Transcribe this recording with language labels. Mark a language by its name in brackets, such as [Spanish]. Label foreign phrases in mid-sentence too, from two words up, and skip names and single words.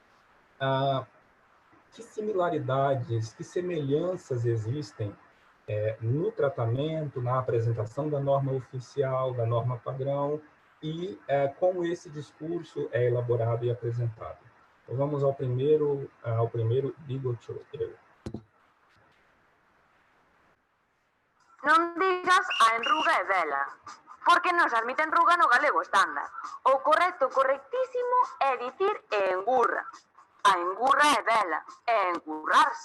[Portuguese] Que similaridades, que semelhanças existem no tratamento, na apresentação da norma oficial, da norma padrão, e como esse discurso é elaborado e apresentado. Então, vamos ao primeiro digo-te eu. [Galician] Non digas a enruga é dela, porque non se admite enruga no galego estándar. O correcto, correctísimo, é dicir engurra. A engurra é dela, é engurrarse.